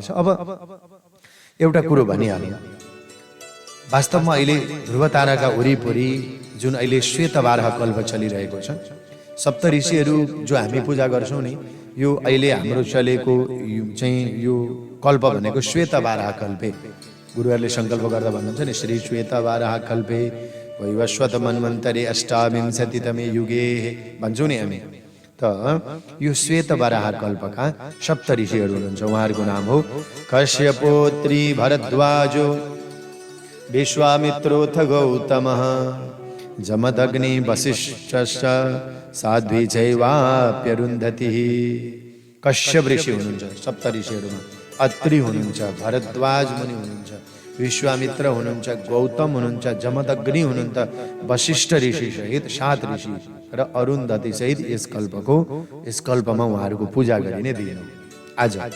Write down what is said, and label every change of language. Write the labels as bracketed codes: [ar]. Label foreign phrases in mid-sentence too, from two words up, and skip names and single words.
[ne] अब एउटा कुरो भनिहाल्नु, वास्तवमा अहिले ध्रुव ताराका वरिपरि जुन अहिले श्वेतवाराह कल्प चलिरहेको छ, सप्त ऋषिहरू जो हामी पूजा गर्छौँ नि, यो अहिले हाम्रो चलेको चाहिँ यो कल्प भनेको श्वेतवाराह कल्पे। गुरुहरूले सङ्कल्प गर्दा भन्नुहुन्छ नि, [sa] श्री श्वेतवाराह कल्पे वैवस्वत मन्वन्तरे 28तमे युगे [ne] भन्छौँ नि हामी। त यो श्वेतवाराह कल्पका सप्त ऋषिहरू हुनुहुन्छ। उहाँहरूको नाम हो [sa] कश्यपोत्री भरद्वाजो, विश्वामित्रोऽथ गौतमः, जमदग्नि वसिष्ठश्च, साध्वी चैवाप्यरुन्धतिः। [ne] कश्यप ऋषि हुनुहुन्छ सप्त ऋषिहरूमा, अत्रि हुनुहुन्छ, भरद्वाज मुनि हुनुहुन्छ, विश्वामित्र हुनुहुन्छ, गौतम हुनुहुन्छ, जमदग्नि हुनुहुन्छ, वसिष्ठ ऋषि सहित 7 ऋषि र अरुन्धती सहित यस कल्पमा उहाँहरूको पूजा गरिने दिन आज।